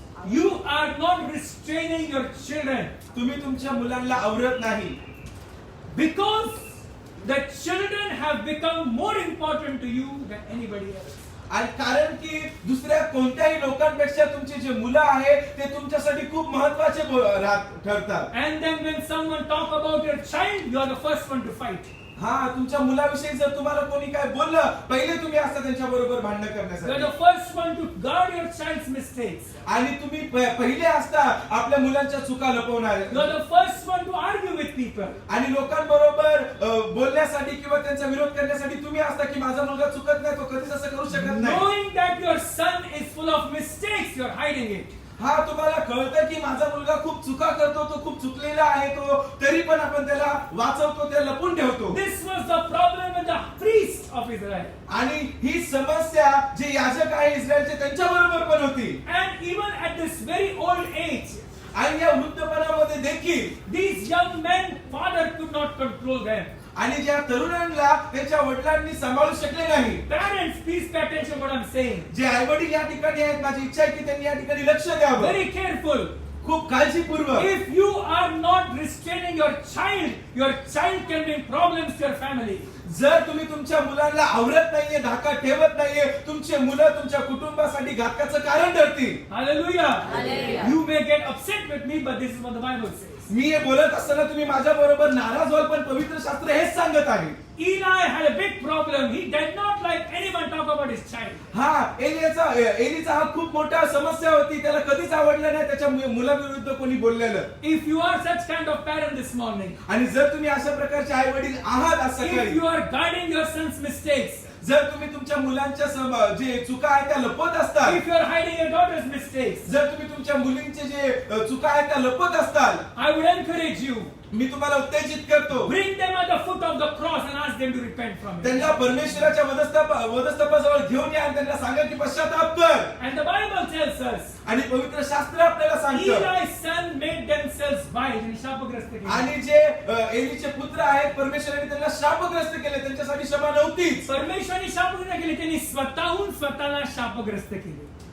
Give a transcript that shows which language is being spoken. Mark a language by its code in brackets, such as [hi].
[en] You are not restraining your children. [mr] तुम्ही तुमच्या मुलांना आवरत नाही. [en] Because the children have become more important to you than anybody else. [mr] आणि कारण की दुसऱ्या कोणत्याही लोकांपेक्षा तुमची जे मुलं आहेत ते तुमच्यासाठी खूप महत्त्वाचे ठरतात. [en] And then when someone talk about your child, you are the first one to fight. [mr] हा, तुमच्या मुलाविषयी जर तुम्हाला कोणी काय बोललं, पहिले तुम्ही असता त्यांच्या बरोबर भांडण [en] You are [mr] करण्यासाठी. [en] the first one to guard your child's mistakes. [mr] आणि तुम्ही पहिले असता आपल्या मुलांच्या चुका लपवणारे. [en] You are the first one to argue with people. [mr] आणि लोकांबरोबर बोलण्यासाठी किंवा त्यांचा विरोध करण्यासाठी तुम्ही असता की माझा मुलगा चुकत नाही, तो कधीच असं करू शकत नाही. [en] Knowing that your son is full of mistakes, you are hiding it. [mr] हा, तुम्हाला कळतं की माझा मुलगा खूप चुका करतो, तो खूप चुकलेला आहे, तो तरी पण आपण त्याला वाचवतो, त्याला लपून ठेवतो. [en] This was the problem with the priests of Israel. [mr] आणि ही समस्या जे याजक आहे इस्रायलचे त्यांच्या बरोबर पण होती. [en] And even at this very old age, [mr] आणि या वृद्धपणामध्ये देखील [en] these young men, father could not control them. [mr] आणि ज्या तरुणांना त्यांच्या वडिलांनी सांभाळू शकले नाही. [en] Parents, please pay attention what I'm saying. [mr] जे आई वडील या ठिकाणी आहेत, माझी इच्छा आहे की त्यांनी या ठिकाणी लक्ष द्यावं. [en] Very careful. [mr] खूप काळजीपूर्वक. [en] If you are not restraining your child can bring problems to your family. [mr] जर तुम्ही तुमच्या मुलांना आवरत नाहीये, धाका ठेवत नाहीये, तुमचे मुलं तुमच्या कुटुंबासाठी घातकाचं कारण ठरतील. [en] Hallelujah. Hallelujah. You may get upset with me, but this is what the Bible says. [mr] मी हे बोलत असताना तुम्ही माझ्या बरोबर नाराज व्हाल, पण पवित्र शास्त्र हेच सांगत आहे. [en] Eli had a big problem. He did not like anyone talk about his child. [mr] हा, एलीचा हा खूप मोठा समस्या होती. त्याला कधीच आवडलं नाही त्याच्या मुलाविरुद्ध कोणी बोललेलं. [en] If you are such kind of parent this morning, [mr] आणि जर तुम्ही अशा प्रकारचे आई वडील आहात आज [en] if [mr] सकाळी, [en] you are guarding your son's mistakes, [mr] जर तुम्ही तुमच्या मुलांच्या जे चुका आहेत त्या लपवत असताल, [en] if you are hiding your daughter's mistakes, [mr] जर तुम्ही तुमच्या मुलींचे जे चुका आहेत त्या लपवत असताल, [en] I would encourage you, [mr] मी तुम्हाला उत्तेजित करतो, [en] bring them at the foot of the cross and ask them to repent from it. [mr] त्यांना परमेश्वराच्या वधस्तंभाजवळ घेऊन या आणि त्यांना सांगा की पश्चाताप कर. [en] And the Bible tells us, [mr] आणि पवित्र शास्त्र आपल्याला सांगतं, [en] Eli's son made themselves wise and [mr] शापग्रस्त केले. आणि जे एलीचे पुत्र आहेत परमेश्वराने त्यांना शापग्रस्त केले, त्यांच्यासाठी क्षमा नव्हतीच. परमेश्वराने शापग्रस्त केले, त्यांनी स्वतःहून स्वतःला शापग्रस्त केले.